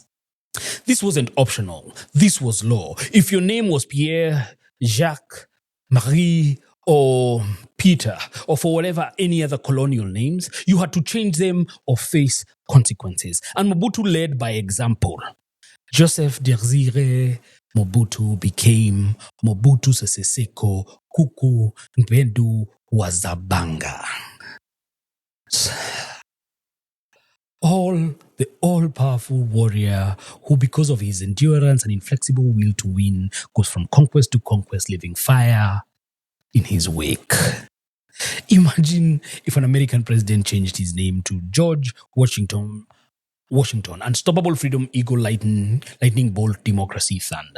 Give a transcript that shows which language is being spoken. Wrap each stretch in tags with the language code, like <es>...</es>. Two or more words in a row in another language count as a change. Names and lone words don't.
<en>This wasn't optional. This was law. If your name was Pierre, Jacques, Marie, or Peter, or for whatever any other colonial names, you had to change them or face consequences. And Mobutu led by example. Joseph Désiré Mobutu became Mobutu Sese Seko Kuku Ngbendu Wazabanga. The all-powerful warrior who, because of his endurance and inflexible will to win, goes from conquest to conquest, leaving fire in his wake. Imagine if an American president changed his name to George Washington, Unstoppable Freedom Eagle Lightning Bolt Democracy Thunder.</en>